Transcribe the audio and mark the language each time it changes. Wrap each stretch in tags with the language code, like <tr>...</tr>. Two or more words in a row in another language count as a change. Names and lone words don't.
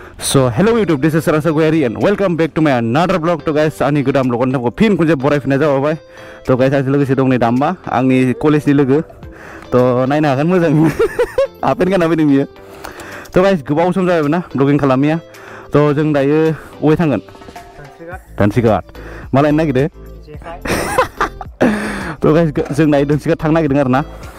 <en>So hello YouTube, this is Rasa Gueri and welcome back to my another vlog. To guys,</en> <brx>ani godam vlog nang pin kunje borai fina jawabai. To guys, आज लोगोसे दं नै दाम्बा आंनि कलेजनि लोगो. तो नायनो हागोन मोजां. आपेन गानाबो दं बियो. तो guys, गोबाव सम जाबाय ना ब्लगिं खालामिया. तो जों दायो अबे थांगोन? दानसिगाट. मालाय नागिरदो? तो guys, जों दायो दानसिगाट थांनो नागिरदों आरो ना.</brx>